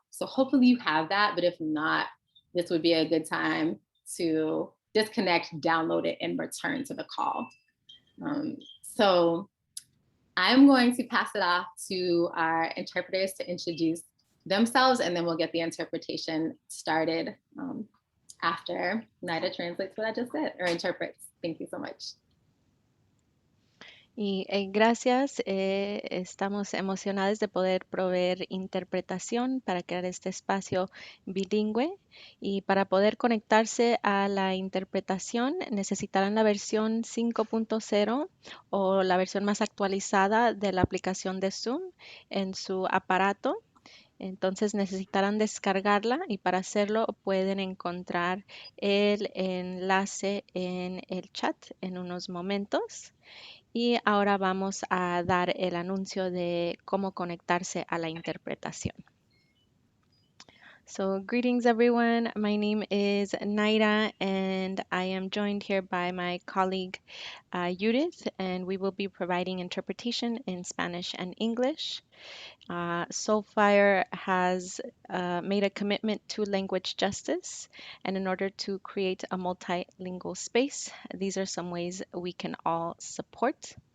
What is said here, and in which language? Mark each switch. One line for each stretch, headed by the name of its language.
English: So hopefully you have that, but if not, this would be a good time to disconnect, download it, and return to the call. So I'm going to pass it off to our interpreters to introduce themselves, and then we'll get the interpretation started after Nayra translates what I just said, or interprets. Thank you so much.
Spanish: Y gracias, estamos emocionados de poder proveer interpretación para crear este espacio bilingüe y para poder conectarse a la interpretación necesitarán la versión 5.0 o la versión más actualizada de la aplicación de Zoom en su aparato. Entonces necesitarán descargarla y para hacerlo pueden encontrar el enlace en el chat en unos momentos. Y ahora vamos a dar el anuncio de cómo conectarse a la interpretación.
English: So, greetings everyone. My name is Nayra and I am joined here by my colleague Yudith, and we will be providing interpretation in Spanish and English. Soulfire has made a commitment to language justice, and in order to create a multilingual space, these are some ways we can all support.